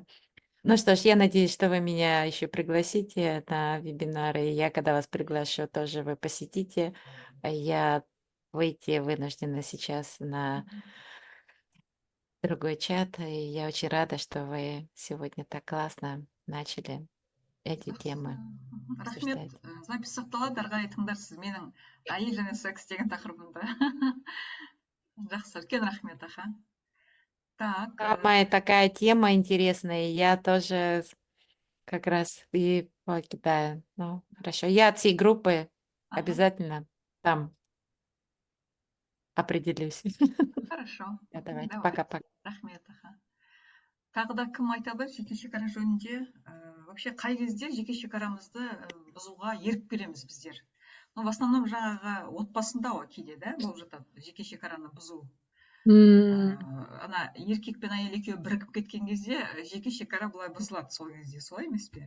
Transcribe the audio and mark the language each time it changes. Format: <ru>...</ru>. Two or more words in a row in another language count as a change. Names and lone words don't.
<ru>Ну что ж, я надеюсь, что вы меня еще пригласите на вебинары. И я, когда вас приглашу, тоже вы посетите. Я выйти вынуждена сейчас на другой чат. И я очень рада, что вы сегодня так классно начали эти темы</ru> <kk>Рахмет. Запись сақталады, ары қарай тыңдарсыз менің әйел және секс деген тақырыбымды. Жақсы, үлкен рахмет, аха.</kk> <ru>Так. Самая такая тема интересная. Я тоже как раз и покидаю. Ну, хорошо. Я от всей группы обязательно там определюсь. Хорошо. Давайте, пока-пока.</ru> <kk>Рахмет. Тағы да кім айтады жеке шекара жөнінде? Вообще қай кезде жеке шекарамызды бұзуға еріп береміз біздер?</kk> <ru>В основном</ru> <kk>жаңағы отбасында кейде да болып жатады жеке шекараны бұзу. Ана еркек пен әйел екеуі бірігіп кеткен кезде жеке шекара былай бұзылады сол кезде, солай емес пе?</kk>